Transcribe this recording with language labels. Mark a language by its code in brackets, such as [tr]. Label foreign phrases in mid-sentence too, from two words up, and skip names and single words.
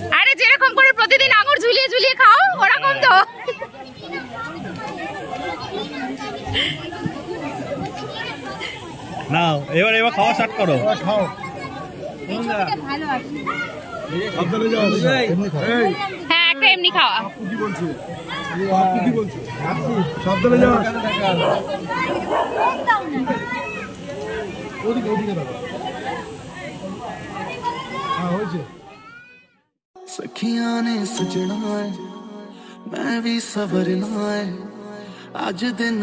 [bn] আরে যেরকম করে প্রতিদিন আঙুর ঝুলিয়ে ঝুলিয়ে খাও ওরকম তো। নাও এবার খাওয়া স্টার্ট করো। খাও। হ্যাঁ একটা এমনি খাওয়া। [pa] ਸਖੀਆਂ ਨੇ ਸਜਣਾ ਹੈ ਮੈਂ ਵੀ ਸਵਰਨਾ ਹੈ ਅੱਜ ਦਿਨ